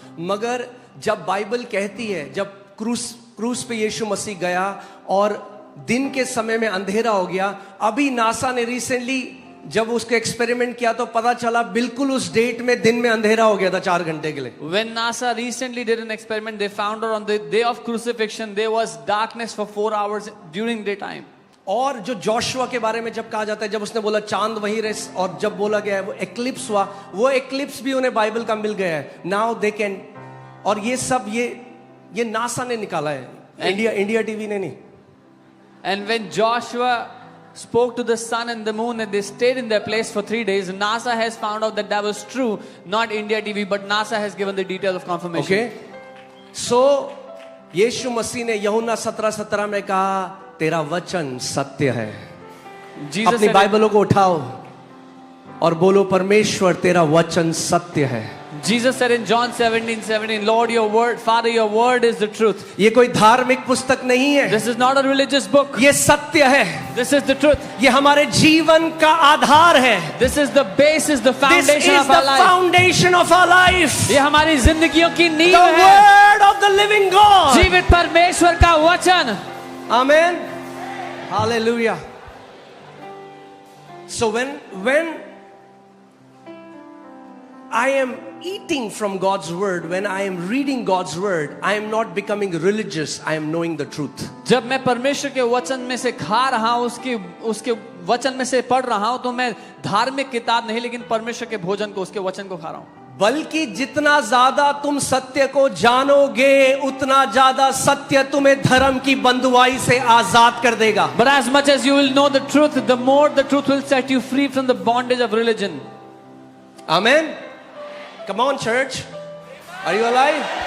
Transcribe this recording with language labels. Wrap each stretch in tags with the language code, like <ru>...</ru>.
<hi>मगर जब बाइबल कहती है, जब क्रूस पे यीशु मसीह गया और दिन के समय में अंधेरा हो गया, अभी नासा ने रिसेंटली जब उसको एक्सपेरिमेंट किया तो पता चला बिल्कुल उस डेट में दिन में अंधेरा हो गया था 4 घंटे के लिए.</hi> <en>When NASA recently did an experiment, they found out on the day of crucifixion there was darkness for 4 hours during daytime.</en> <hi>और जो जोशुआ के बारे में जब कहा जाता है, जब उसने बोला चांद वहीं रहे, और जब बोला गया है वो एक्लिप्स हुआ, वो एक्लिप्स भी उन्हें बाइबल का मिल गया है.</hi> <en>now they can,</en> <hi>और ये सब ये नासा ने निकाला है, इंडिया टीवी ने नहीं.</hi> <en>And when Joshua spoke to the sun and the moon and they stayed in their place for 3 days, NASA has found out that was true, not India TV, but NASA has given the detail of confirmation. Okay?</en> <hi>So यीशु मसीह ने यूहन्ना 17:17 में कहा, तेरा वचन सत्य है. अपनी बाइबलों को उठाओ और बोलो, परमेश्वर तेरा वचन सत्य है.</hi> <en>Jesus said in John 17:17, Lord, your word, Father, your word is the truth.</en> <hi>ये कोई धार्मिक पुस्तक नहीं है.</hi> <en>This is not a religious book.</en> <hi>ये सत्य है.</hi> <en>This is the truth.</en> <hi>ये हमारे जीवन का आधार है.</hi> <en>This is the basis, the foundation of our life. This is the foundation of our life.</en> <hi>ये हमारी जिंदगियों की नींव है.</hi> <en>The word of the living God.</en> <hi>जीवित परमेश्वर का वचन.</hi> <en>Amen. Hallelujah. So when I am eating from God's word, when I am reading God's word, I am not becoming religious, I am knowing the truth.</en> <hi>जब मैं परमेश्वर के वचन में से खा रहा हूँ, उसके वचन में से पढ़ रहा हूँ, तो मैं धार्मिक किताब नहीं, लेकिन परमेश्वर के भोजन को, उसके वचन को खा रहा हूँ. बल्कि जितना ज्यादा तुम सत्य को जानोगे, उतना ज्यादा सत्य तुम्हें धर्म की बंधुआई से आजाद कर देगा.</hi> <en>But as much as you will know the truth, the more the truth will set you free from the bondage of religion. Amen. Come on, church. Are you alive?</en>